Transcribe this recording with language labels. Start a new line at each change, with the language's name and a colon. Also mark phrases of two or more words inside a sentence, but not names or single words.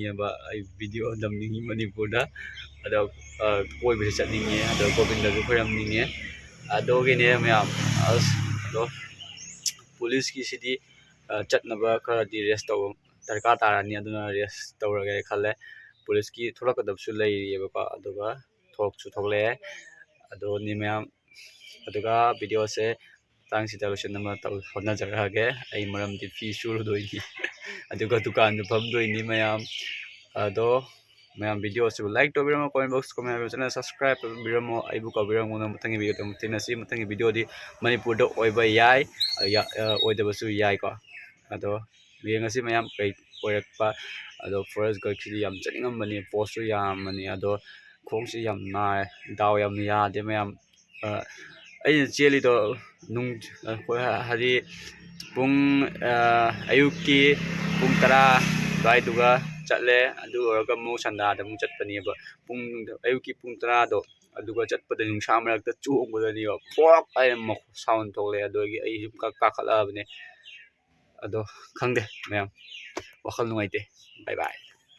Manipuri: ba ai video damningi manipur da ado koi bi chatningi ado govinda ju khoramningi adogine mayam ado police ki sidi chatnaba khara di rest taw darka tarani aduna rest tawrage khalle police ki tholakadabsu leiriyeba aduga thoksu thokle ado ni mayam aduga video se tang sida losinama taw honajarage ai maramdi fi surdoini aduga dukan du phamdoini mayam ado mayam video se like to biramo
English: comment box comment channel subscribe
Manipuri: to biramo aibu ka biramo na mutangi video tam tinasi mutangi video di manipur do oiba yai oidabasu yai ko ado yengasi mayam kai oirakpa ado
English: Forest Guard
Manipuri: ki yam chaningambani post su yamani ado khongsi yam nai daw yam yade mayam ai chelido nung hari pung ayuki pung 10 daiduga chatle adu oraga mu sanda da mu chatpani ba pung ayuki pung 10 do aduga chatpada nungsa marakta chongbadani ba pok ai sound tole adogi ai ka khalabne ado khangde mayam wakhal nungaite
English: bye bye